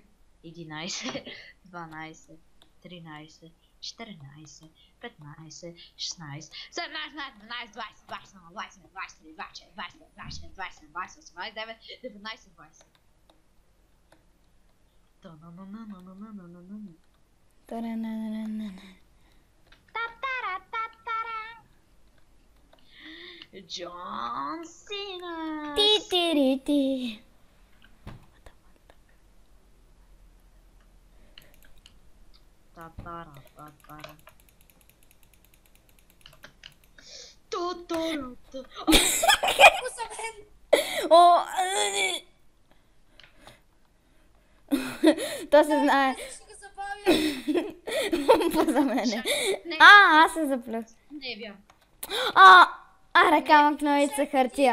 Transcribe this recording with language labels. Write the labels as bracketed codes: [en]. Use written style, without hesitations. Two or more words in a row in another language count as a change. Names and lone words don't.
[bg] 11, 12, 13, 14, 15, 16, 17, 18, 20, 21, 22, 23, 24, 25, 26, 27, 28, 29, 19, 20. Та-на-на-на-на-на-на-на-на. Та-ра-на-на-на-на. Джон Сина. Ти-ти-ри-ти. Та-та-ра-та-та-ра. Та-та-ра-та. Колко са мен? О, то се знае. Ще го забавя. Поза мене. Не, Аз се заплюх. не е вярно. Аре, камък, новица, хартия.